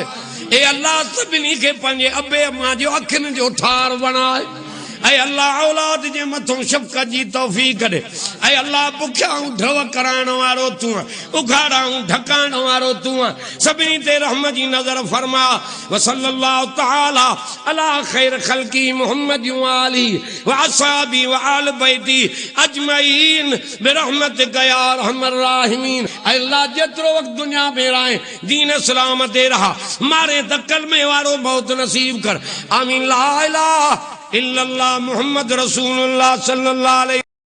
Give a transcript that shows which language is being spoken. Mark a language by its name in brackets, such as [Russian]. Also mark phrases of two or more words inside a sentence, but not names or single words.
[Sindhi] ए अल्लाह सभिनी खे पंहिंजे अबे अम्मा जो अखियुनि जो ठार बणाए। ऐं अल्लाह औलाद जे मथों शफ़क़त जी तौफ़ीक़ ॾे। ऐं अल्लाह बुखियाऊं ढव कराइण वारो तूं, उघाड़ाऊं ढकाइण वारो तूं। सभिनी ते रहमत जी नज़र फरमा। [Arabic] و صلى الله تعالى على خير خلقه محمد و آله و أصحابه و آل بيته أجمعين برحمتك يا أرحم الراحمين. [Sindhi] अल्लाह जेतिरो वक़्तु दुनिया में रहे दीन इस्लाम ते रहा, मारे त कलमे वारो मौत नसीब कर। आमीन। [Arabic] لا إله إلا الله محمد رسول الله صلى الله عليه